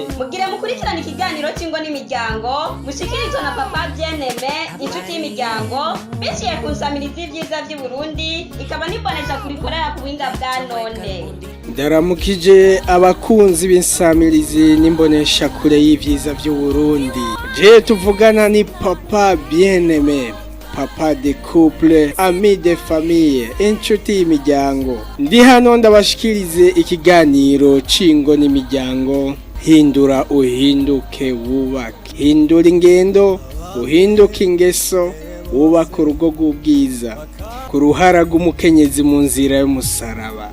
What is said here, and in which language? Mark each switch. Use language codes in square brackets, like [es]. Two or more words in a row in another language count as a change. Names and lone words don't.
[rn] Mugire mukurikirana ikiganiro cy'ingo n'imiryango mushikirizwa na papa Bien-Aimé inshuti y'imiryango biciye ku nsamirizi y'ivyiza vy'i Burundi ikaba nibonesha kurikorera ku buhinga bwa none. Ndaramukije abakunzi b'insamirizi n'imbonesha kure y'ivyiza vy'u Burundi. Je tuvugana ni papa Bien-Aimé, [fr] papa de couple, ami de famille, [rn] inshuti y'imiryango. Ndi hano ndabashikirize ikiganiro c'ingo n'imiryango. Hindura uhinduke wubake. Hindura ingendo uhinduke ingeso wubaka urugo rw'ubwiza. Ku ruhara rw'umukenyezi munzira y'umusaraba.